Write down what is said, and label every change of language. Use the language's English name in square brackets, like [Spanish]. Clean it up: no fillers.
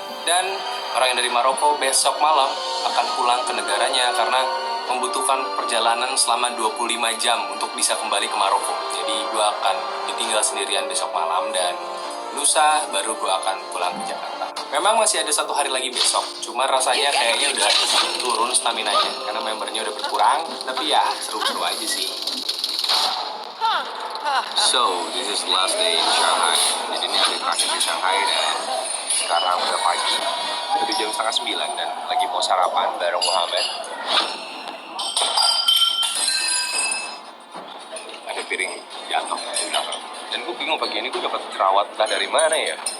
[Indonesian] Dan orang yang dari Maroko besok malam akan pulang ke negaranya karena membutuhkan perjalanan selama 25 jam untuk bisa kembali ke Maroko. Jadi gue akan ditinggal sendirian besok malam dan lusa baru gue akan pulang ke Jakarta. Memang masih ada 1 hari lagi besok, cuma rasanya kayaknya udah turun stamina-nya karena membernya udah berkurang. Tapi ya seru-seru aja sih. [English] So, this is the last day in Shanghai. [Indonesian] Jadi ini hari terakhir di Shanghai dan sekarang udah pagi. Udah jam 8:30 dan lagi mau sarapan bareng Muhammad. Ada piring jatuh di belakang. Dan gue bingung pagi ini gue dapat jerawat entah dari mana ya.